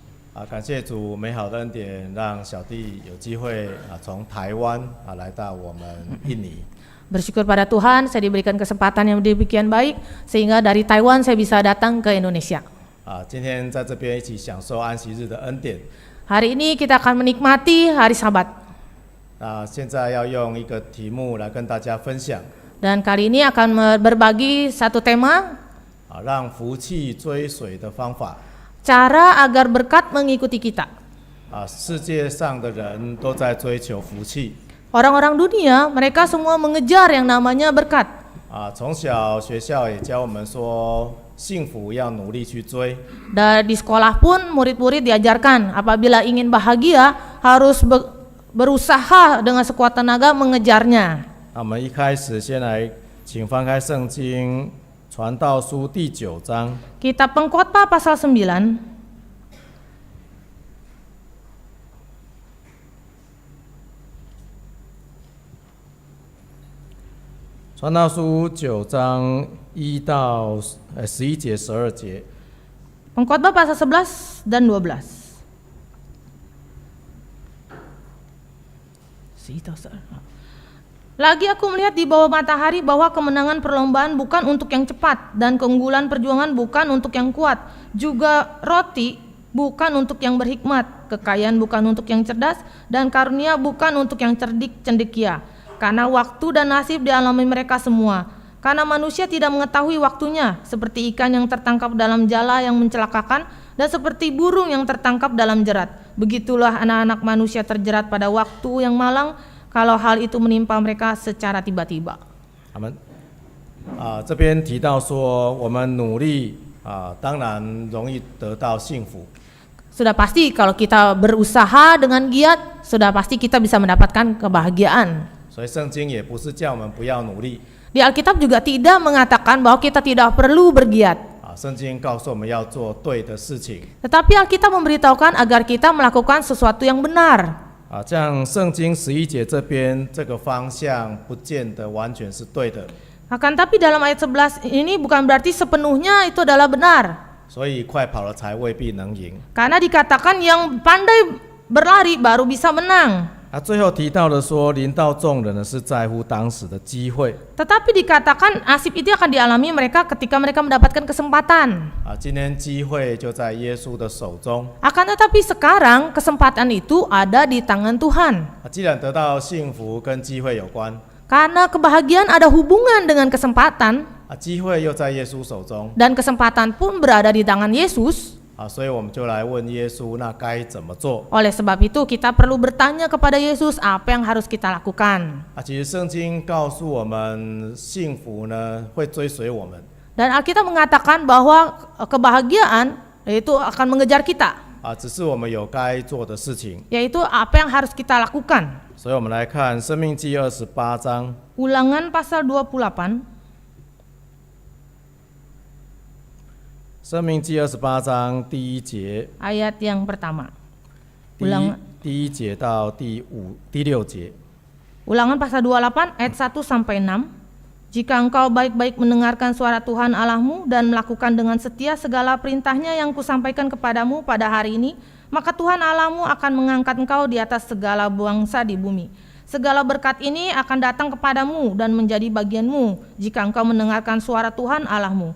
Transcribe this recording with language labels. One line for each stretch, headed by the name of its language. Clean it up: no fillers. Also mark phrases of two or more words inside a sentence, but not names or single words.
Chinese: 感谢主美好的恩典，让小弟有机会从台湾来到我们印尼。
Indonesian: Bersyukur pada Tuhan, saya diberikan kesempatan yang demikian baik sehingga dari Taiwan saya bisa datang ke Indonesia.
Chinese: 今天在这边一起享受安息日的恩典。
Indonesian: Hari ini kita akan menikmati hari Sabat.
Chinese: 现在要用一个题目来跟大家分享。
Indonesian: Dan kali ini akan berbagi satu tema.
Chinese: 让福气追随的方法。
Indonesian: Cara agar berkat mengikuti kita.
Chinese: 世界上的人都在追求福气。
Indonesian: Orang-orang dunia, mereka semua mengejar yang namanya berkat.
Chinese: 从小学校也教我们说，幸福要努力去追。
Indonesian: Di sekolah pun murid-murid diajarkan, apabila ingin bahagia harus berusaha dengan sekuat tenaga mengejarnya.
Chinese: 我们一开始先来，请翻开圣经。传道书第9章
Indonesian: Kitab Pengkhotbah pasal 9.
Chinese: 传道书9章1到11节、12节。
Indonesian: Pengkhotbah pasal 11 dan 12. Lagi aku melihat di bawah matahari bahwa kemenangan perlombaan bukan untuk yang cepat dan keunggulan perjuangan bukan untuk yang kuat, juga roti bukan untuk yang berhikmat, kekayaan bukan untuk yang cerdas, dan karunia bukan untuk yang cerdik cendekia. Karena waktu dan nasib dialami mereka semua. Karena manusia tidak mengetahui waktunya, seperti ikan yang tertangkap dalam jala yang mencelakakan, dan seperti burung yang tertangkap dalam jerat. Begitulah anak-anak manusia terjerat pada waktu yang malang, kalau hal itu menimpa mereka secara tiba-tiba. Amen.
Chinese: 这边提到说，我们努力当然容易得到幸福。
Indonesian: Sudah pasti kalau kita berusaha dengan giat, sudah pasti kita bisa mendapatkan kebahagiaan.
Chinese: 所以圣经也不是叫我们不要努力。
Indonesian: Di Alkitab juga tidak mengatakan bahwa kita tidak perlu bergiat.
Chinese: 圣经告诉我们要做对的事情。
Indonesian: Tetapi Alkitab memberitahukan agar kita melakukan sesuatu yang benar.
Chinese: 这样圣经11节这边这个方向不见得完全是对的。
Indonesian: Akan tapi dalam ayat 11 ini bukan berarti sepenuhnya itu adalah benar.
Chinese: 所以快跑了才未必能赢。
Indonesian: Karena dikatakan yang pandai berlari baru bisa menang.
Chinese: 最后提到的说，临到众人的是在乎当时的机会。
Indonesian: Tetapi dikatakan nasib itu akan dialami mereka ketika mereka mendapatkan kesempatan.
Chinese: 今天机会就在耶稣的手中。
Indonesian: Akan tetapi sekarang kesempatan itu ada di tangan Tuhan.
Chinese: 既然得到幸福跟机会有关，
Indonesian: Karena kebahagiaan ada hubungan dengan kesempatan.
Chinese: 机会又在耶稣手中。
Indonesian: Dan kesempatan pun berada di tangan Yesus.
Chinese: 所以我们就来问耶稣，那该怎么做？
Indonesian: Oleh sebab itu kita perlu bertanya kepada Yesus apa yang harus kita lakukan.
Chinese: 其实圣经告诉我们，幸福呢会追随我们。
Indonesian: Dan Alkitab mengatakan bahwa kebahagiaan itu akan mengejar kita.
Chinese: 只是我们有该做的事情。
Indonesian: Yaitu apa yang harus kita lakukan.
Chinese: 所以我们来看《申命记》28章。
Indonesian: Ulangan pasal 28.
Chinese: 申命记28章第1节。
Indonesian: Ayat yang pertama.
Chinese: 第一节到第6节。
Indonesian: Ulangan pasal 28 ayat 1 sampai 6. Jika engkau baik-baik mendengarkan suara Tuhan Allahmu dan melakukan dengan setia segala perintahnya yang kusampaikan kepadamu pada hari ini, maka Tuhan Allahmu akan mengangkat engkau di atas segala bangsa di bumi. Segala berkat ini akan datang kepadamu dan menjadi bagianmu jika engkau mendengarkan suara Tuhan Allahmu.